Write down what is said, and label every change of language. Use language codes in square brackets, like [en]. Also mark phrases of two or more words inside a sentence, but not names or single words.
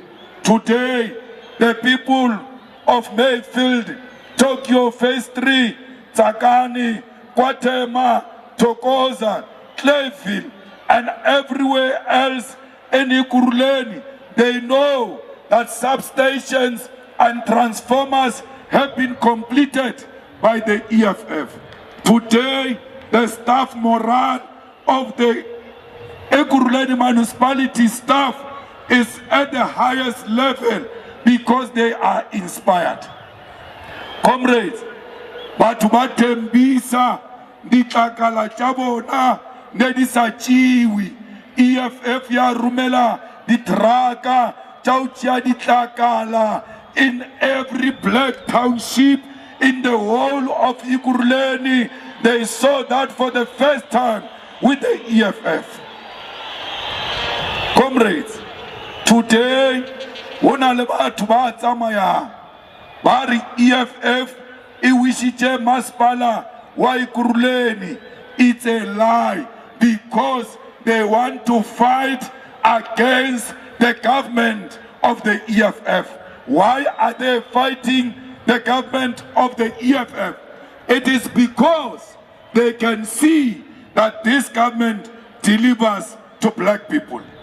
[en] Today, the people of Mayfield, Tokyo Phase 3, Tsakani, Kwatema, Tokoza, Clayville, and everywhere else in Ekurhuleni, they know that substations and transformers have been completed by the EFF. Today, the staff morale of the Ekurhuleni municipality staff is at the highest level because they are inspired. [nso] Comrades, batho ba thembisa ditlakala tša bona ne di sa tšewe. EFF ya rumela ditraka tša go tšea ditlakala [en] in every black township in the whole of Ekurhuleni. They saw that for the first time with the EFF. Comrades, today, [nso] wona le batho ba tsamaya ba re EFF e wishitše masepala wa Ekurhuleni. [en] It's a lie because they want to fight against the government of the EFF. Why are they fighting the government of the EFF? It is because they can see that this government delivers to black people.